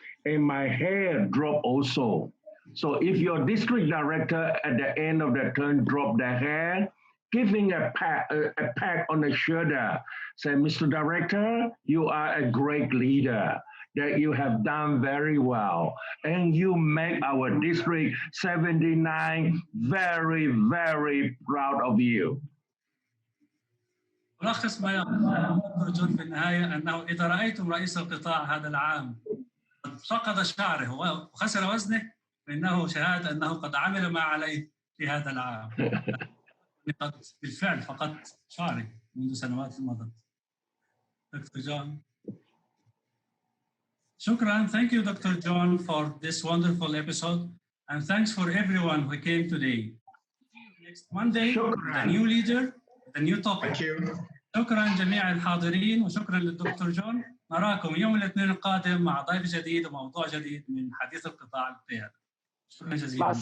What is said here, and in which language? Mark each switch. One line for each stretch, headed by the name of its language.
English: And my hair dropped also. So if your district director at the end of the term drop their hair, giving a pat on the shoulder, say, Mr. Director, you are a great leader, that you have done very well, and you make our district 79 very, very proud of you.
Arabic: ملخص ما يقول دكتور جون في النهاية أنه إذا رأيتم رئيس القطاع هذا العام قد فقد شعره وخسر وزنه، فإنه شهادة أنه قد عمل ما عليه في هذا العام. قد بالفعل فقدت شعري منذ سنوات مضت. دكتور جون. شكرا.
English: Thank you, Dr. John, for this wonderful episode, and thanks for everyone who came today. Next Monday, the new leader, the new topic. Thank you.
Arabic: شكرا جميع الحاضرين وشكرا للدكتور جون. نراكم يوم الاثنين القادم مع ضيف جديد وموضوع جديد من حديث القطاع القيادي. شكرا جزيلا.